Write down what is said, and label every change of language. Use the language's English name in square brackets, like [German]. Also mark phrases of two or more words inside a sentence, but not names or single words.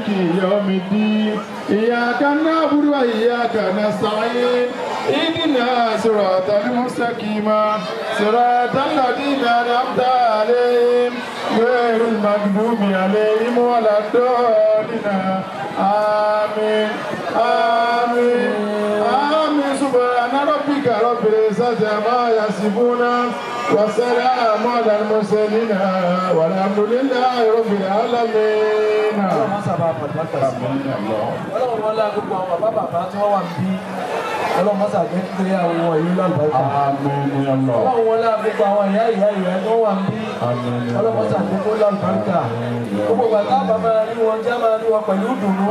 [Arabic] يوم الدين إياك نعبد وإياك نستعين اهدنا صراط المستقيم صراط الذين أنعمت عليهم غير المغضوب عليهم ولا الضالين آمين آمين آمين سبحان ربك رب العزة عما يصفون وسلام على المرسلين والحمد لله رب العالمين. [Yoruba] ọlọ́run sábà pàtàkì sí i ọlọ́run wọlé gbogbo àwọn bàbá tí wọ́n wà níbí ọlọ́run mọ́sà jẹ́ kíkiri àwọn ìlú lálùbáríkà. Àmín [Arabic] يا الله. [Yoruba] ọlọ́run wọlé gbogbo àwọn ìyá tó wà ń bí. ọlọ́run mọ́sà gbogbo lálùbáríkà. gbogbo bàtà bàbá rí wọn jẹ́ máa rí wọn pẹ̀lú dùnú.